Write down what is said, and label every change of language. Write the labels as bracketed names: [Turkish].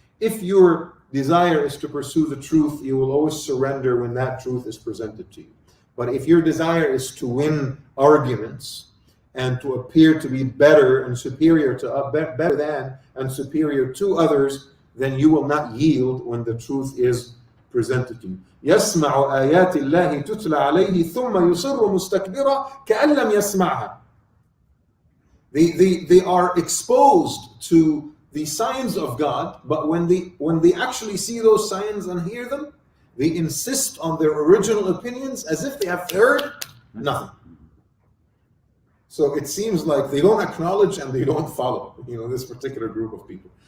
[English] If your desire is to pursue the truth, you will always surrender when that truth is presented to you. But if your desire is to win arguments and to appear to be better and superior to better than and superior to others, then you will not yield when the truth is presented to you. [Arabic] يسمع آيات الله تتلى عليه ثم يصر مستكبرا كأن لم يسمعها. [English] They are exposed to the signs of God, but when they actually see those signs and hear them, they insist on their original opinions as if they have heard nothing. So it seems like they don't acknowledge and they don't follow, this particular group of people.